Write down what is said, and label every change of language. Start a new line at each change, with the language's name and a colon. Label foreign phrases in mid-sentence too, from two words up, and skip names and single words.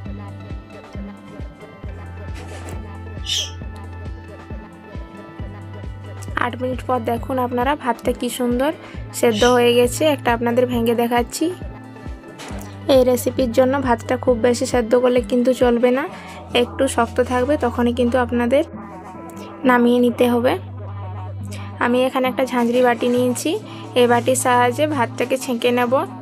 Bangla: আট মিনিট পর দেখুন আপনারা ভাতটা কি সুন্দর সেদ্ধ হয়ে গেছে। একটা আপনাদের ভেঙে দেখাচ্ছি। এই রেসিপির জন্য ভাতটা খুব বেশি সেদ্ধ করলে কিন্তু চলবে না, একটু শক্ত থাকবে, তখনই কিন্তু আপনাদের নামিয়ে নিতে হবে। আমি এখানে একটা ঝাঁঝরি বাটি নিয়েছি। এই বাটির সাহায্যে ভাতটাকে ছেঁকে নেব।